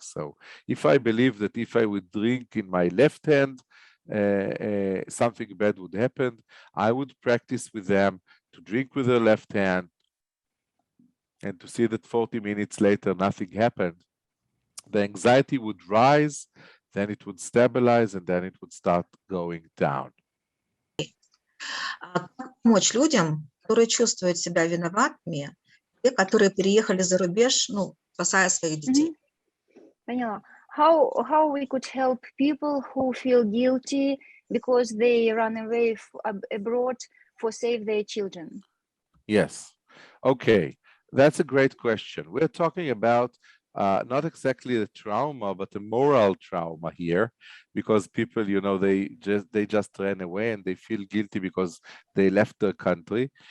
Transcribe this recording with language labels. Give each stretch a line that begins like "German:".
English: So if I believe that if I would drink in my left hand, something bad would happen, I would practice with them to drink with their left hand, and to see that 40 minutes later nothing happened. The anxiety would rise, then it would stabilize, and then it would start going down.
Russian: Помочь людям, которые чувствуют себя виноватыми, те, которые переехали за рубеж, ну, спасая своих детей. Поняла.
English: How we could help people who feel guilty because they run away abroad for save their children? Yes. Okay. That's a great question. We're talking about not exactly the trauma, but the moral trauma here, because people, you know, they just ran away and they feel guilty because they left their country.